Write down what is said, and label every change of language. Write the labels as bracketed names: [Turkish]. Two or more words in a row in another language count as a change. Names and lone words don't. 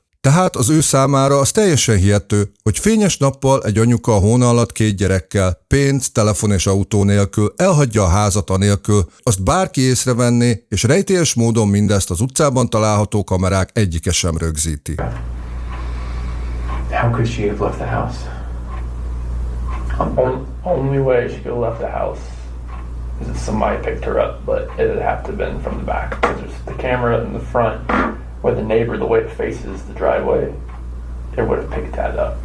[Hungarian] Tehát az ő számára az teljesen hihető, hogy fényes nappal egy anyuka a hóna alatt 2 gyerekkel, pénz, telefon és autó nélkül elhagyja a házat anélkül, azt bárki észrevenné, és rejtélyes módon mindezt az utcában található kamerák egyike sem rögzíti. [English] How could she have left the house? Only way she could have left the house is if somebody picked her up, but it would have to have been from the back. Because there's the camera in the front, where the neighbor, the way it faces the driveway, it would have picked that up.